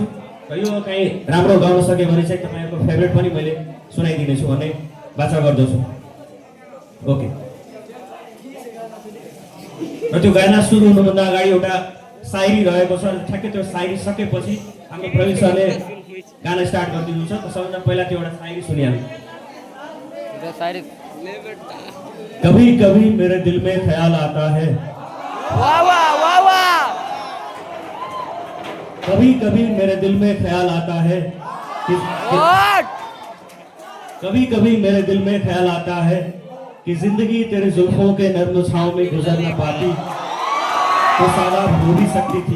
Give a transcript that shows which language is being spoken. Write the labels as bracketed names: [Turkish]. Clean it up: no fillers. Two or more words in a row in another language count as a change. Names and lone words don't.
[Nepali] र यो कहीँ राम्रो गाउन सक्यो भने चाहिँ तपाईँहरूको फेभरेट पनि मैले सुनाइदिनेछु भन्ने बाचा गर्दछु। ओके। र त्यो गाना सुरु हुनुभन्दा अगाडि एउटा सायरी रहेको छ। ठ्याक्कै त्यो सायरी सकेपछि हाम्रो प्रवीण सरले गाना स्टार्ट गरिदिनुहुन्छ। त सबभन्दा पहिला त्यो एउटा सायरी सुनिहाल्नु। [Hindi] कभी कभी मेरे दिल में ख्याल आता है, वाह वाह वाह वाह। कभी कभी मेरे दिल में ख्याल आता है कभी कभी मेरे दिल में ख्याल आता है कि जिंदगी तेरे जुल्फों के नर्म छांव में गुजर न पाती तो सालाब हो भी सकती थी।